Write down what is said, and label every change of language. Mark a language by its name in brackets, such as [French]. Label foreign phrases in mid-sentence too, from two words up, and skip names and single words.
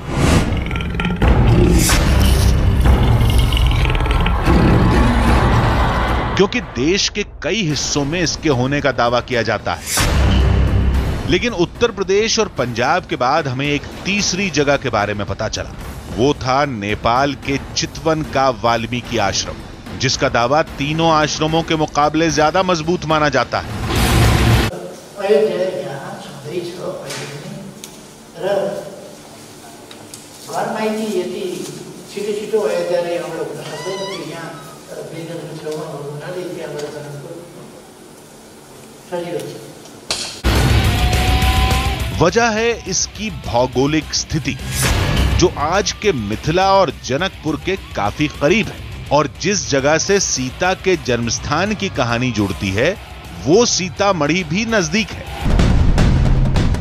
[Hindi] क्योंकि देश के कई हिस्सों में इसके होने का दावा किया जाता है, लेकिन उत्तर प्रदेश और पंजाब के बाद हमें एक तीसरी जगह के बारे में पता चला। वो था नेपाल के चितवन का वाल्मीकि आश्रम, जिसका दावा तीनों आश्रमों के मुकाबले ज्यादा मजबूत माना जाता है। [Nepali] अयोध्या यहाँ छँदैछ अहिले पनि, र वाल्मीकि यति छिटो छिटो अयोध्याले एउटा हुन सक्दैन कि यहाँ वीरगञ्जको छेउमा हुनाले त्यहाँबाट जनकपुर सजिलो छ। [Hindi] वजह है इसकी भौगोलिक स्थिति, जो आज के मिथिला और जनकपुर के काफी करीब है। और जिस जगह से सीता के जन्मस्थान की कहानी जुड़ती है वो सीतामढ़ी भी नजदीक है।